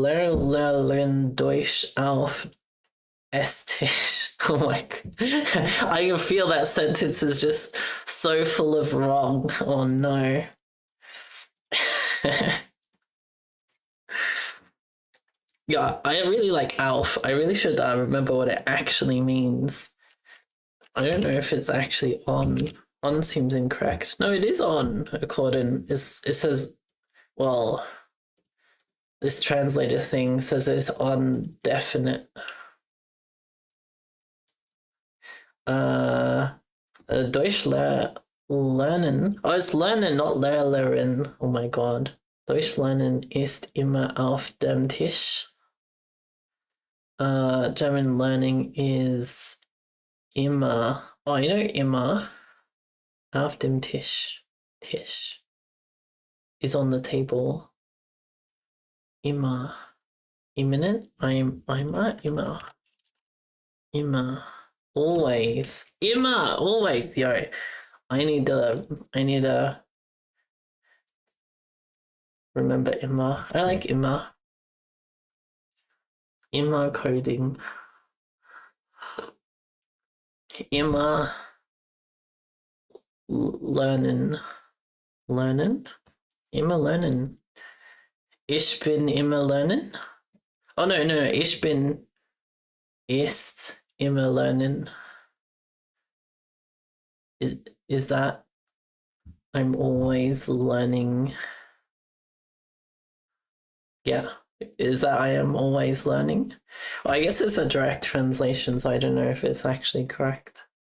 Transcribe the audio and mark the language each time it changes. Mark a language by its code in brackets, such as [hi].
[de] Lernen Deutsch auf Esstisch. [en] Oh my god. I can feel that sentence is just so full of wrong. Oh no. Yeah, I really like Alf. I really should remember what it actually means. I don't know if it's actually on. On seems incorrect. No, it is on, according. It says, well, this translator thing says it's on definite. [de] Deutsch lernen. [en] Oh, it's lernen, not lernen. Oh my god. [de] Deutsch lernen ist immer auf dem Tisch. [en] German learning is immer. Oh, you know immer. [de] Auf dem Tisch. Tisch. [en] Is on the table. Immer. Imminent? I'm at immer. Immer. Always. Immer. Always. Yo. I need to remember immer. I like immer. Immer coding. [de] Immer lernen. Lernen? Immer lernen. Ich bin immer lernen. [en] Oh no, [de] ich bin ist immer lernen. [en] Is that I'm always learning? Yeah. Is that I am always learning? Well, I guess it's a direct translation, so I don't know if it's actually correct.